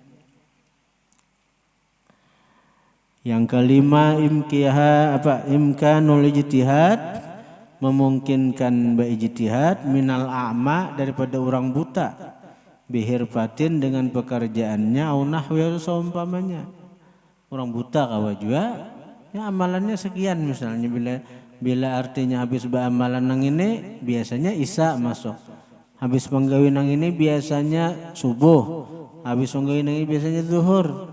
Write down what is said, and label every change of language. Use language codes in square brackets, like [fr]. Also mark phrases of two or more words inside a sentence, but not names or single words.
[id] Yang kelima, [ar] إمكان الاجتهاد, [id] memungkinkan berijtihad [ar] من الأعمى, [id] daripada orang buta, bihirfatin dengan pekerjaannya, [ar] أو نحوه seumpamanya. [bjn] Orang buta kawa juga ya amalannya sekian, misalnya bila artinya habis beramalan nang ini biasanya isya masuk, habis menggawi nang ini biasanya subuh, habis menggawi nang ini biasanya zuhur.